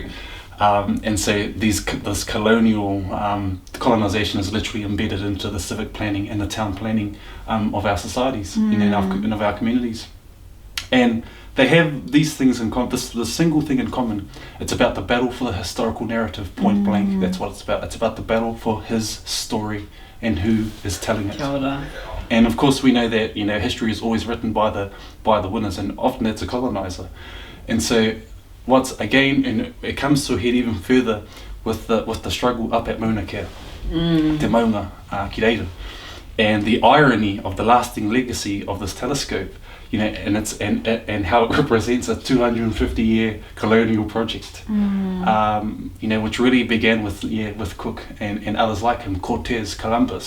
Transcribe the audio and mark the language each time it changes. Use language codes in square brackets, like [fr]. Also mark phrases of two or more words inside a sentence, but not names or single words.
[en] And so this colonial colonisation is literally embedded into the civic planning and the town planning of our societies, and of our communities. And they have these things in common, the single thing in common. It's about the battle for the historical narrative, point blank. That's what it's about. It's about the battle for his story and who is telling it. [mi] Kia ora. [en] And of course we know that, you know, history is always written by the winners, and often it's a colonizer. And so and it comes to a head even further with the struggle up at Maunakea, [mi] Te Maunga ki reira, [en] and the irony of the lasting legacy of this telescope, you know, and how it represents a 250-year colonial project, you know, which really began with Cook and others like him, Cortez, Columbus.